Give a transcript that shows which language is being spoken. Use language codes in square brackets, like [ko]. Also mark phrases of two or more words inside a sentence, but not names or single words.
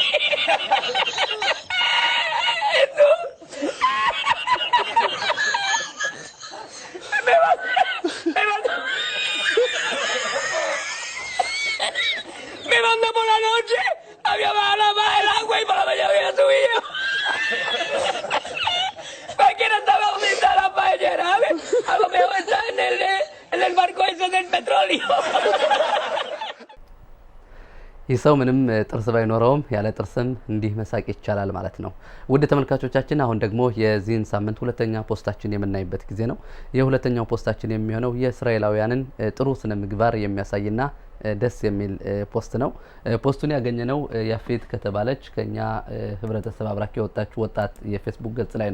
[es] Me mandó por la noche, había bajado más el agua y por la mañana había subido. Cualquiera estaba unida a la paellera, ¿ves? A lo mejor está en el barco ese del petróleo. [am] ይህ ሰው ምንም ጥርስ ባይኖረውም ያለ ጥርስም እንዲህ መሳቅ ይቻላል ማለት ነው። ውድ ተመልካቾቻችን አሁን ደግሞ የዚህን ሳምንት ሁለተኛ ፖስታችን የምናይበት ጊዜ ነው። የሁለተኛው ፖስታችን የሚሆነው የእስራኤላውያንን ጥሩ ስነ ምግባር የሚያሳይና ደስ የሚል ፖስት ነው። ፖስቱን ያገኘነው ያፌት ከተባለች ከኛ ህብረተሰብ አብራክ የወጣች ወጣት የፌስቡክ ገጽ ላይ